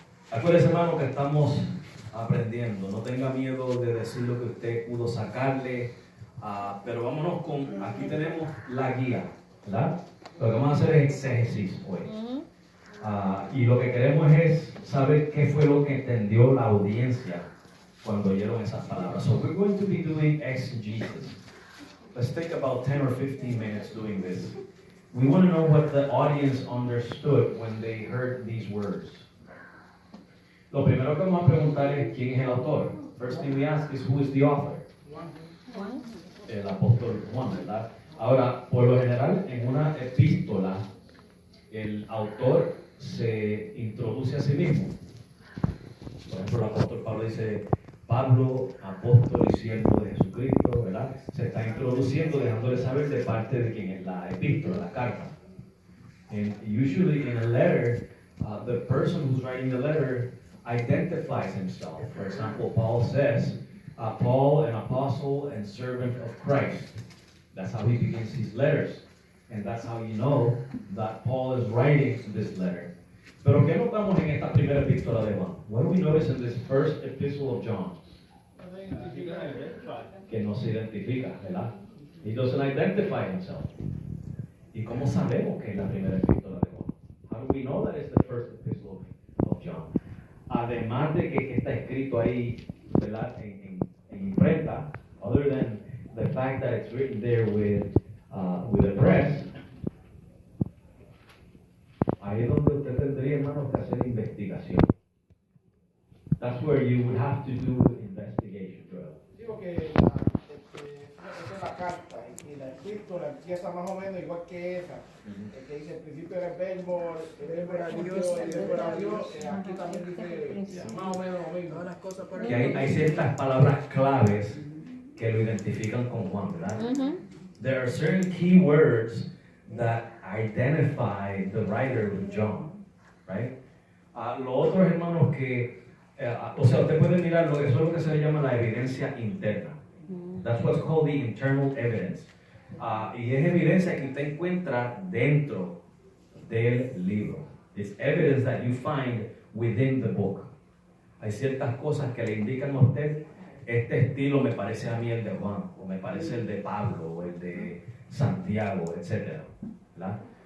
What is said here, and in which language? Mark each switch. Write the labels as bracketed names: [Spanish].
[Spanish] Acuérdese, hermano, que estamos aprendiendo. No tenga miedo de decir lo que usted pudo sacarle. Pero vámonos con, aquí tenemos la guía, ¿verdad? Lo que vamos a hacer es exégesis hoy. Y lo que queremos es saber qué fue lo que entendió la audiencia cuando oyeron esas palabras. [English] So we're going to be doing exegesis. Let's take about 10 or 15 minutes doing this. We want to know what the audience understood when they heard these words. [Spanish] Lo primero que vamos a preguntar es quién es el autor. [English] First thing we ask is who is the author. [Spanish] El apóstol Juan, ¿verdad? Ahora, por lo general, en una epístola, el autor se introduce a sí mismo. Por ejemplo, el apóstol Pablo dice, Pablo, apóstol y siervo de Jesucristo, ¿verdad? Se está introduciendo, dejándole saber de parte de quién es la epístola, la carta. [English] And usually in a letter, the person who's writing the letter identifies himself. For example, Paul says, Paul, an apostle and servant of Christ. That's how he begins his letters. And that's how you know that Paul is writing this letter. [Spanish] Pero ¿qué notamos en esta primera epístola de Juan? [English] What do we notice in this first epistle of John? [Spanish] Que no se identifica, ¿verdad? [English] He doesn't identify himself. [Spanish] ¿Y cómo sabemos que es la primera epístola de Juan? [English] How do we know that it's the first epistle of John? [Spanish] Además de que está escrito ahí, ¿verdad? En imprenta, [English] other than the fact that it's written there with a press, [Spanish] ahí es donde usted tendría, hermano, que hacer investigación. [English] That's where you would have to do investigation, Joel. [Spanish] Digo que esa es la carta y la epístola empieza más o menos igual que esa. Que dice, al principio era el verbo era Dios, el verbo era Dios. Aquí también dice más o menos lo mismo. Todas las cosas por Que hay ciertas palabras claves que lo identifican con Juan, ¿verdad? [English] There are certain key words that identify the writer of John, right? [Spanish] Lo otro, hermanos, que, o sea, usted puede mirarlo, eso es lo que se le llama la evidencia interna. [English] That's what's called the internal evidence. [Spanish] Y es evidencia que usted encuentra dentro del libro. [English] It's evidence that you find within the book. [Spanish] Hay ciertas cosas que le indican a usted, este estilo me parece a mí el de Juan, o me parece el de Pablo, o el de Santiago, etc. ¿Verdad?